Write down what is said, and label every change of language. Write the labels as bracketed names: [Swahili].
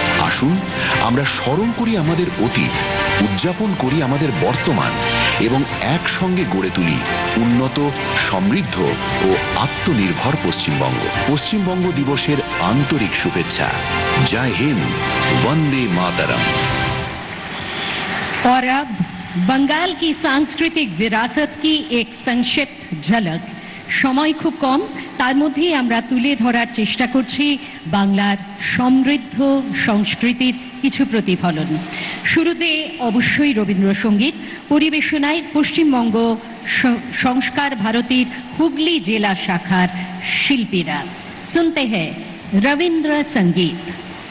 [Bangla] আসুন আমরা স্মরণ করি আমাদের অতীত, উদযাপন করি আমাদের বর্তমান এবং একসঙ্গে গড়ে তুলি উন্নত, সমৃদ্ধ ও আত্মনির্ভর পশ্চিমবঙ্গ। পশ্চিমবঙ্গ দিবসের আন্তরিক শুভেচ্ছা। জয় হিন্দ, বন্দে মাতরম। [Hindi] और अब बंगाल की सांस्कृतिक विरासत की एक संक्षिप्त झलक। [Bangla] সময় খুব কম, তার মধ্যেই আমরা তুলে ধরার চেষ্টা করছি বাংলার সমৃদ্ধ সংস্কৃতির কিছু প্রতিফলন। শুরুতে অবশ্যই রবীন্দ্রসঙ্গীত, পরিবেশনায় পশ্চিমবঙ্গ সংস্কার ভারতীর হুগলি জেলা শাখার শিল্পীরা। শুনতে হ্যায় রবীন্দ্রসঙ্গীত।